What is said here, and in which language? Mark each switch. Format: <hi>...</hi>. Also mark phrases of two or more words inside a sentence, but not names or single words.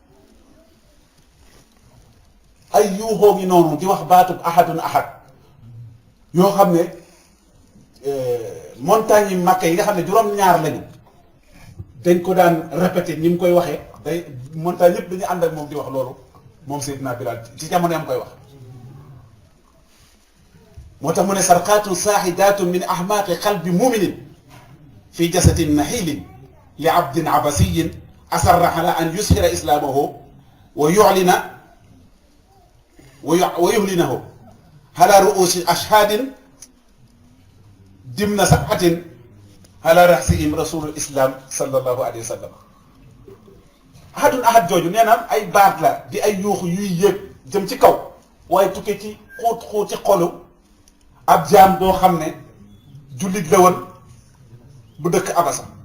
<wo>ay yuuxoo ngi noonu di wax baatub</wo> <ar>ahadun ahad</ar> <wo>yoo xam ne montagne yi Makka yi nga xam ne juróom-ñaar lañu dañ ko daan répété ni mu koy waxee day montagne yëpp dañu ànd ak moom di wax loolu moom Seydina Bilaal ci jamono am koy wax moo tax mu ne</wo> <ar>صرخات صاعدات من أعماق قلب مؤمن في جسد نحيل لعبد حبشي أصر على أن يشهر إسلامه ويعلن ويعلنه على رؤوس الأشهاد ضمن سبعة على رأسهم رسول الإسلام صلى الله عليه وسلم أحد أحد</ar> <wo>jooju nee na ay baat la di ay yuuxu yuy yéeg jëm ci kaw waaye tukkee ci xóot ci xolu ab jaam boo xam ne jullit la woon bu dëkk Abasa</wo>